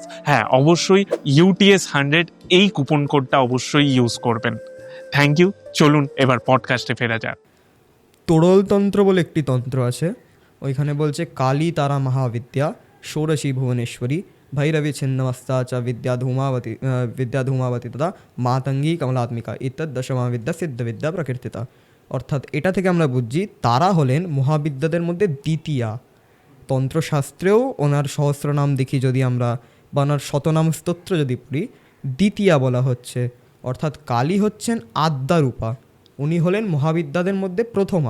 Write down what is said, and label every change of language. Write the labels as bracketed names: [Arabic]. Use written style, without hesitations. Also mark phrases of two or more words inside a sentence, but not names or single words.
[Bangla] হ্যাঁ, অবশ্যই UTS 100 এই কুপন কোডটা অবশ্যই ইউজ করবেন। [English] Thank you. [Bangla] চলুন এবার পডকাস্টে ফেরা যাক। তোড়লতন্ত্র বলে একটি তন্ত্র আছে, ওইখানে বলছে [Sanskrit] কালী তারা মহাবিদ্যা ষোড়শী ভুবনেশ্বরী ভৈরবী ছিন্নমস্তা চ বিদ্যা ধূমাবতী তথা মাতঙ্গী কমলাত্মিকা ইত্যাদ দশমহাবিদ্যা সিদ্ধবিদ্যা প্রকীর্তিতা। [Bangla] অর্থাৎ এটা থেকে আমরা বুঝছি তারা হলেন মহাবিদ্যাদের মধ্যে দ্বিতীয়া। তন্ত্রশাস্ত্রেও ওনার সহস্রনাম দেখি যদি আমরা, বা ওনার শতনাম স্তোত্র যদি পড়ি, দ্বিতীয়া বলা হচ্ছে। অর্থাৎ কালী হচ্ছেন আদ্যারূপা, উনি হলেন মহাবিদ্যাদের মধ্যে প্রথমা।